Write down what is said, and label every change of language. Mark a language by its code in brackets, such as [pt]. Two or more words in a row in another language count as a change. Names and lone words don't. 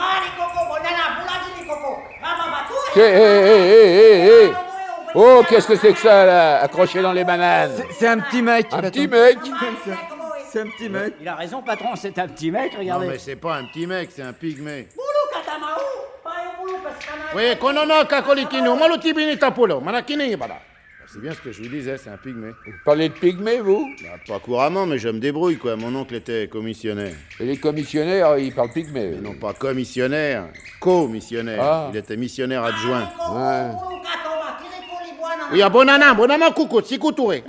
[fr] Hé. Oh, qu'est-ce que c'est que ça, là, accroché dans les bananes? C'est un petit mec. Un petit mec. C'est un petit mec. Il a raison, patron, c'est un petit mec, Non, regardez. mais c'est pas un petit mec, c'est un pygmée. Oui, konono kakolikino, malutibini tapolo, manakini bada. C'est bien ce que je vous disais, c'est un pygmée. Vous parlez de pygmée, vous? Bah, pas couramment, mais je me débrouille, quoi. Mon oncle était commissionnaire. Et les commissionnaires, ils parlent pygmée. Non pas commissionnaire, co-missionnaire. Ah. Il était missionnaire adjoint. Ouais. Oui, bonana kuku, sikutoué.